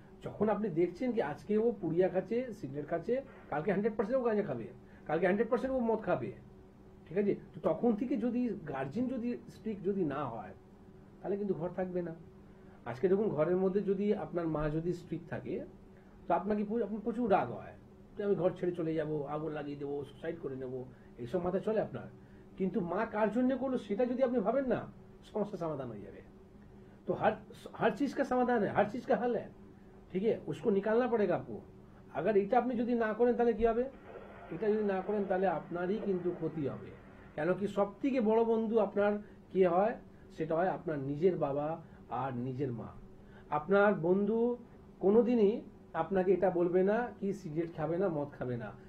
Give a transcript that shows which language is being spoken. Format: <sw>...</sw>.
<bn>যখন আপনি দেখছেন কি আজকে ও পুড়িয়া খাচ্ছে, সিগারেট খাচ্ছে, কালকে 100% ও গাঁজা খাবে, কালকে 100% ও মদ খাবে, ঠিক আছে, তো তখন থেকে যদি গার্জেন যদি স্ট্রিক্ট যদি না হয়, তাহলে কিন্তু ঘর থাকবে না। আজকে দেখুন, ঘরের মধ্যে যদি আপনার মা যদি স্ট্রিক্ট থাকে, তো আপনার প্রচুর রাগ হয়, আমি ঘর ছেড়ে চলে যাব, আগুন লাগিয়ে দেবো, সুসাইড করে নেবো, এইসব মাথায় চলে আপনার। কিন্তু মা কার জন্য করলো সেটা যদি আপনি ভাবেন না, সমস্যা সমাধান হয়ে যাবে।</bn> <hi>तो हर चीज का समाधान है, हर चीज का हल है, ठीक है, उसको निकालना पड़ेगा आपको।</hi> <bn>अगर এটা আপনি যদি না করেন তাহলে কি হবে? এটা যদি না করেন তাহলে আপনারই কিন্তু ক্ষতি হবে। কেন কি সবথেকে বড় বন্ধু আপনার কি হয়? সেটা হয় আপনার নিজের বাবা আর নিজের মা। আপনার বন্ধু কোনোদিনই আপনাকে এটা বলবে না কি সিগারেট খাবে না, মদ খাবে না।</bn>